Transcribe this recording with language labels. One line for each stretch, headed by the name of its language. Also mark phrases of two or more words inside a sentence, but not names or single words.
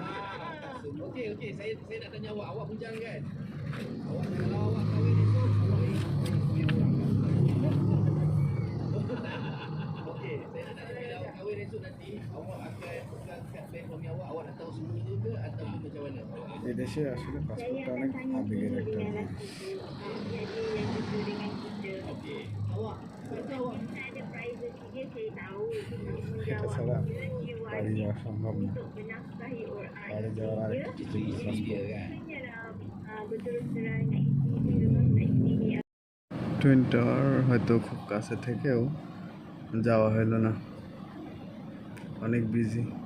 Malay: Okey, saya nak tanya awak bujang kan? Kalau awak kahwin esok, okey, saya nak tanya bila awak kahwin esok nanti, awak akan pegang kad bank suami awak nak tahu semuanya ke ataupun macam mana?
Bangla: এদেশে আসলে পাসপোর্টটা অনেক আবেগের একটা জিনিস।
Malay: Okey, awak kata awak
Bangla: এটা ছাড়া বাড়ি যাওয়া সম্ভব না। বাড়ি যাওয়ার আরেকটা কিছু টুইন টাওয়ার হয়তো খুব কাছে থেকেও যাওয়া হলো না, অনেক বিজি।